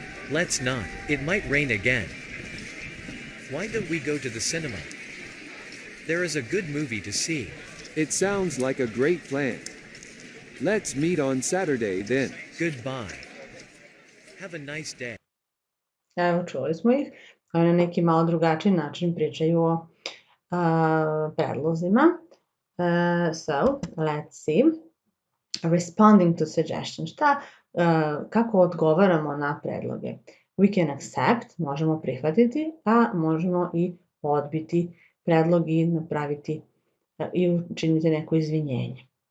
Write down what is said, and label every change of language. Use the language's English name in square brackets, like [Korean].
[English] Let's not. It might rain again. Why don't we go to the cinema? There is a good movie to see. It sounds like a great plan. Let's meet on Saturday then. Goodbye. Have a nice day. [Serbian] Evo, čuli smo ih. Oni na neki malo drugačiji način pričaju o predlozima. [English] So, let's see. Responding to suggestions. [Serbian] Kako odgovaramo na predloge? [English] We can accept, [Serbian] možemo prihvatiti, a možemo i odbiti predlog i napraviti i učiniti neko izvinjenje.